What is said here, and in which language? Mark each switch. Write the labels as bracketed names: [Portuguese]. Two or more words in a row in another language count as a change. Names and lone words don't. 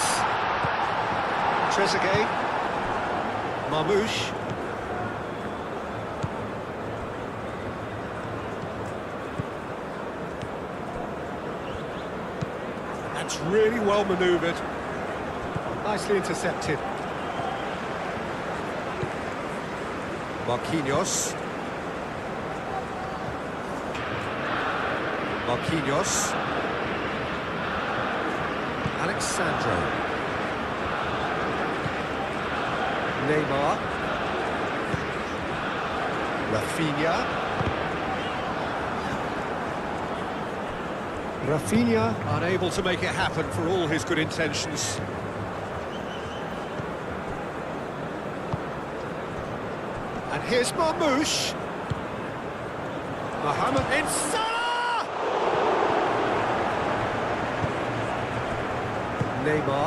[English] Trezeguet. Marmoush. That's really well manoeuvred. Nicely intercepted. Marquinhos. Marquinhos. Alexandro. Neymar. Rafinha. Rafinha unable to make it happen for all his good intentions. And here's Marmoush. Mohamed in Salah! Neymar.